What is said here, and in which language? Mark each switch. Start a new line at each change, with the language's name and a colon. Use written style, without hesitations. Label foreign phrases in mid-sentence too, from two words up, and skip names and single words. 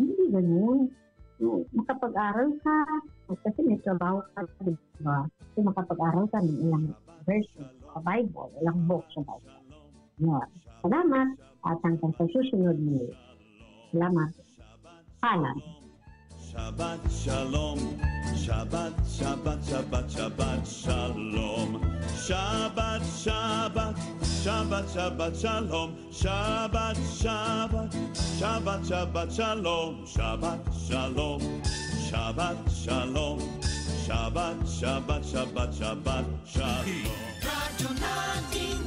Filipino: Hindi ganun. Makapag-aral ka, kasi may trabaho ka, diba? So makapag-aral ka ng ilang verses sa Bible, ilang book sa Bible. Yeah. Salamat at hanggang sa susunod mo. Salamat. Paalam.
Hebrew: שבת שלום, שבת, שבת, שבת, שבת שלום, שבת, שבת, שבת, שבת שלום, שבת, שבת, שבת, שבת שלום, שבת שלום, שבת שלום, שבת, שבת, שבת, שבת שלום.